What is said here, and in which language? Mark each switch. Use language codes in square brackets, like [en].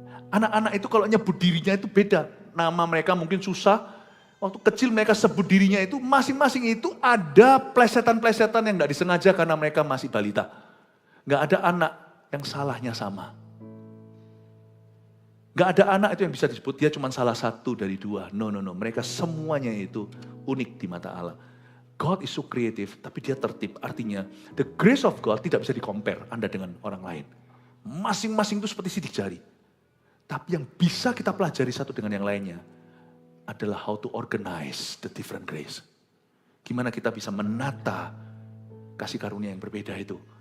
[id] Anak-anak itu kalau nyebut dirinya itu beda, nama mereka mungkin susah, waktu kecil mereka sebut dirinya itu, masing-masing itu ada plesetan-plesetan yang tidak disengaja karena mereka masih balita. Nggak ada anak yang salahnya sama. Gak ada anak itu yang bisa disebut dia cuma salah satu dari 2. No. Mereka semuanya itu unik di mata Allah. [en] God is so creative, [id] tapi dia tertib. Artinya, [en] the grace of God [id] tidak bisa di-compare Anda dengan orang lain. Masing-masing itu seperti sidik jari. Tapi yang bisa kita pelajari satu dengan yang lainnya adalah [en] how to organize the different grace. [id] Gimana kita bisa menata kasih karunia yang berbeda itu.